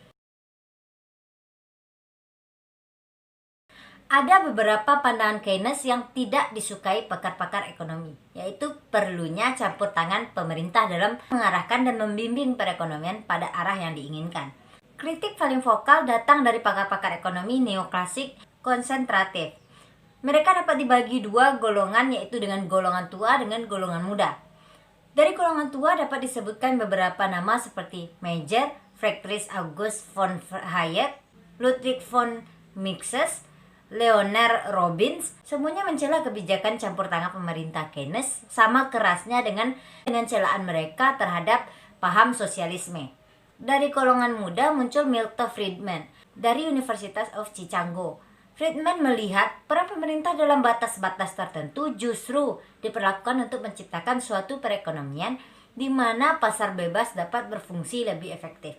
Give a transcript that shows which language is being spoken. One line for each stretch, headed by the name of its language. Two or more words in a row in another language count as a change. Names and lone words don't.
Indonesian: Ada beberapa pandangan Keynes yang tidak disukai pakar-pakar ekonomi, yaitu perlunya campur tangan pemerintah dalam mengarahkan dan membimbing perekonomian pada arah yang diinginkan. Kritik paling vokal datang dari pakar-pakar ekonomi neoklasik konsentratif. Mereka dapat dibagi dua golongan, yaitu dengan golongan tua dengan golongan muda. Dari golongan tua dapat disebutkan beberapa nama seperti Major, Friedrich August von Hayek, Ludwig von Mises, Leonard Robbins. Semuanya mencela kebijakan campur tangan pemerintah Keynes sama kerasnya dengan celaan mereka terhadap paham sosialisme. Dari golongan muda muncul Milton Friedman dari University of Chicago. Friedman melihat peran pemerintah dalam batas-batas tertentu justru diperlakukan untuk menciptakan suatu perekonomian di mana pasar bebas dapat berfungsi lebih efektif.